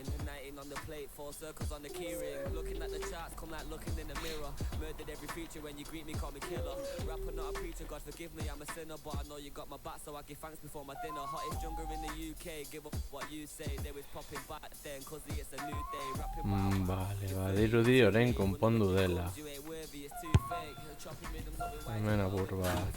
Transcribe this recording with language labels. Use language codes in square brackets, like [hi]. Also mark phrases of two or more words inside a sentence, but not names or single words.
[en] 19 on the plate, 4 circles on the keyring. Looking at the charts, come like looking in the mirror. Murdered every feature when you greet me, call me killer. Rapper, not a preacher, God forgive me, I'm a sinner. But I know you got my back, so I give thanks before my dinner. Hottest jungle in the UK, give up what you say. They was popping back then, cause it's a new day. Rapping [eu] Vale, badirudi orain konpondu dela. Hemen apur bat.